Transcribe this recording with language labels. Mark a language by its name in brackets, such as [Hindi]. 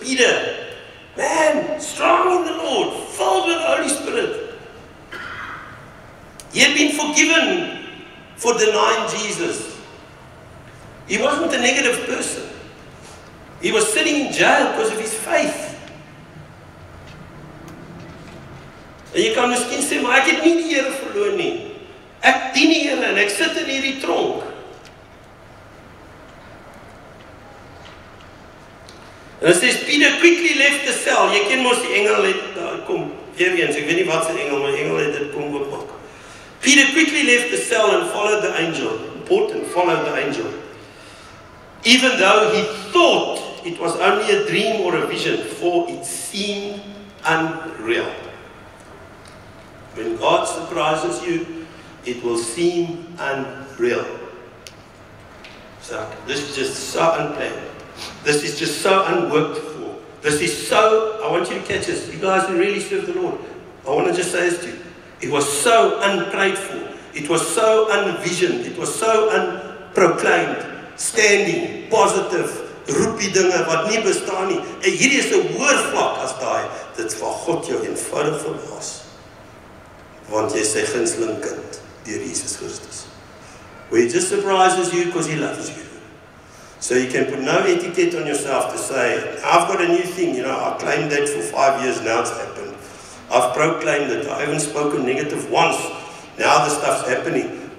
[English] Peter, man, strong in the Lord, filled with the Holy Spirit. He had been forgiven for denying Jesus. He wasn't a negative person. He was sitting in jail because of his faith. [Afrikaans] En jy kan miskien sê, maar ek het nie die Here verloor nie. Ek dien die Here en ek sit in hierdie tronk. En [English] it says, Peter quickly left the cell. [Afrikaans] Jy ken mos die engel het, kom, weer eens, ek weet nie wat sy engel, maar engel het dit kom oopmaak. [English] Peter quickly left the cell and followed the angel. Important, followed the angel. Even though he thought it was only a dream or a vision, for it seemed unreal. When God surprises you, it will seem unreal. So, this is just so unplanned. This is just so unworked for. This is so, I want you to catch this. You guys who really serve the Lord, I want to just say this to you. It was so unprayed for. It was so unvisioned. It was so unproclaimed. Standing, positive, [Afrikaans] roep die dinge wat nie bestaan nie. En hierdie is 'n hoër vlak as daai. Dit is waar God jou eenvoudig verbaas. Want jy is sy gunsteling kind deur Jesus Christus. [English] Where he just surprises you because he loves you. So you can put no etiquette on yourself to say, I've got a new thing, I claimed that for 5 years, now it's happened. I've proclaimed it, I haven't spoken negative once, now the stuff's happening.